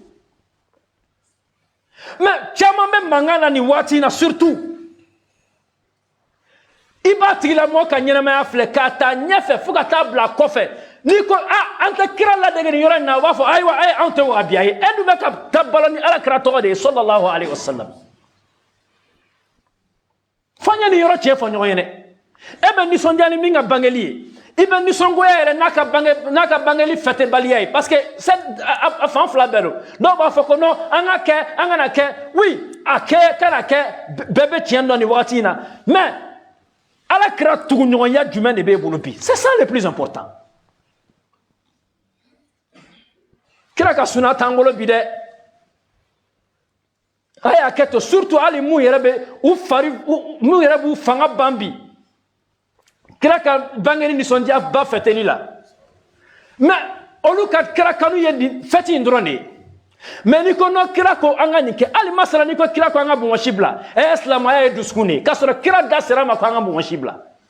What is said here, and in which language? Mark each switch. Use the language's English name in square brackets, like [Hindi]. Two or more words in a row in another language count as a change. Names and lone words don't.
[Bambara] mais caman bɛ mankan na nin waati in na surtout i b'a tigilamɔgɔ ka ɲɛnamaya filɛ k'a taa ɲɛfɛ fo ka taa bila kɔfɛ n'i ko an tɛ kira ladege nin yɔrɔ in na u b'a fɔ ayiwa anw tɛ wahabiya ye e dun bɛ ka taa balo ni ala kira tɔgɔ de ye [Arabic] صلى الله عليه وسلم [Bambara] f'an ye nin yɔrɔ tiɲɛ fɔ ɲɔgɔn ye dɛ e bɛ nisɔndiya ni min ka bangeli ye i bɛ nisɔngoya yɛrɛ n'a ka bangeli fɛtɛbaliya ye [French] parce que [Bambara] a fan fila bɛɛ don dɔw b'a fɔ ko non an kana kɛ oui a kɛ kana kɛ bɛɛ bɛ tiɲɛ dɔn nin wagati in na mais ala kira tuguɲɔgɔnya jumɛn de b'e bolo bi [French] c'est ça le plus important [Bambara] kira ka suna t'an bolo bi dɛ a y'a kɛ to surtout hali mun yɛrɛ b'u fanga ban bi kira ka bangeni nisɔndiya ba fɛtɛli la mais olu ka kira kanu ye nin fɛti in dɔrɔn de ye mais ni ko no kira ko an ka nin kɛ hali masala ni ko kira ko an ka bɔnsi bila silamaya ye dusukun de ye k'a sɔrɔ kira da sera ma ko an ka bɔnsi bila